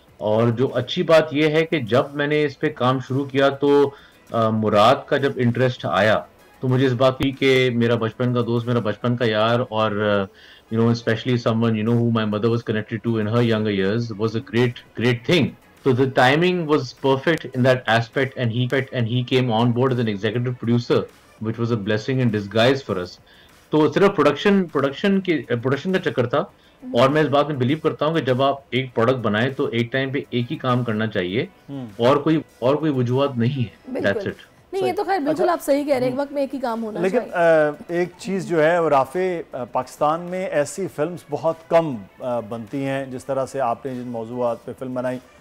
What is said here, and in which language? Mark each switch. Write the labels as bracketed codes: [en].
[hi] और जो अच्छी बात यह है कि जब मैंने इस पे काम शुरू किया तो मुराद का जब इंटरेस्ट आया तो मुझे इस बात की कि मेरा बचपन का दोस्त, मेरा बचपन का यार, और [en] Specially someone who my mother was connected to in her younger years, was a great thing. So the timing was perfect in that aspect, and he came on board as an executive producer, which was a blessing in disguise for us. [hi] तो सिर्फ production का चक्कर था। और मैं इस बात में बिलीव करता हूँ कि जब आप एक प्रोडक्ट बनाए तो एक टाइम पे एक ही काम करना चाहिए, और कोई वजूहत नहीं है। [en] That's it. [hi] नहीं, ये तो खैर बिल्कुल आप सही कह रहे हैं, एक वक्त में एक ही काम होना लेकिन चाहिए। एक चीज़ जो है वो राफे, पाकिस्तान में ऐसी फिल्म्स बहुत कम बनती हैं जिस तरह से आपने जिन मौजूआत पे फिल्म बनाई।